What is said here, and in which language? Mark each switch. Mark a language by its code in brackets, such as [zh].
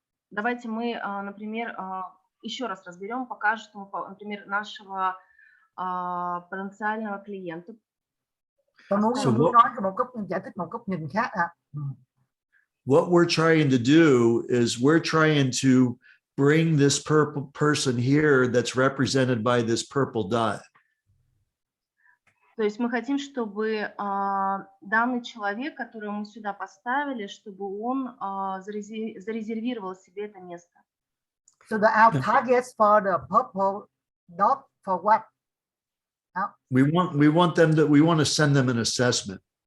[ru] Давайте мы, например, еще раз разберем, покажем, например, нашего потенциального клиента. [vi] Tôi muốn [en] So what- [vi] nói một góc giải thích một góc nhìn khác. [en] What we're trying to do is we're trying to bring this purple person here that's represented by this purple dot. [ru] То есть мы хотим, чтобы данный человек, которого мы сюда поставили, чтобы он зарезервировал себе это место. [en] So our targets for the purple dot for what? We want to send them an assessment.